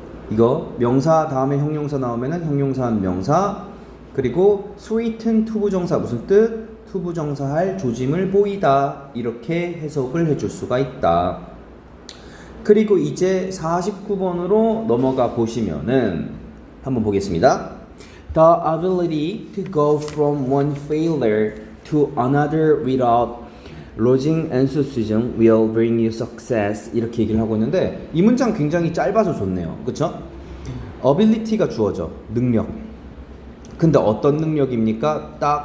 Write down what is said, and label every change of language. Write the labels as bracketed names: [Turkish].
[Korean] 이거 명사 다음에 형용사 나오면은 형용사한 명사 그리고 sweeten 투부정사 무슨 뜻? 투부정사 할 조짐을 보이다 이렇게 해석을 해줄 수가 있다. 그리고 이제 49번으로 넘어가 보시면은 한번 보겠습니다. [English] The ability to go from one failure to another without losing enthusiasm will bring you success [Korean] 이렇게 얘기를 하고 있는데 이 문장 굉장히 짧아서 좋네요. 그쵸? ability가 주어져. 능력. 근데 어떤 능력입니까?